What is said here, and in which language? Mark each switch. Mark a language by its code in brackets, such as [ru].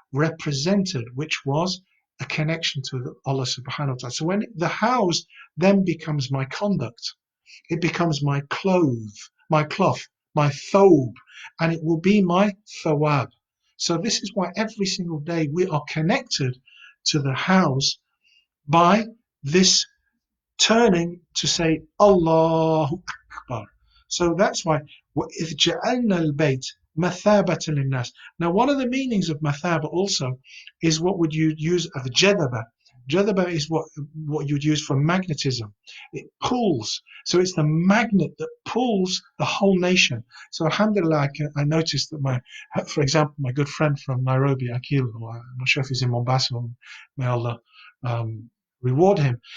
[en] represented, which was a connection to Allah subhanahu wa ta'ala. So when the house then becomes my conduct, it becomes my cloth, my thobe, and it will be my thawab. So this is why every single day we are connected to the house by this turning to say Allahu Akbar. So that's why [ar] وَإِذْ جَعَلْنَا الْبَيْتَ مَثَابَةً لِلنَّاسِ. [en] Now one of the meanings of mathaba also is what would you use of jadaba. Jadaba is what you'd use for magnetism. It pulls. So it's the magnet that pulls the whole nation. So alhamdulillah, I noticed that for example, my good friend from Nairobi, Akil, I'm not sure if he's in Mombasa, may Allah reward him.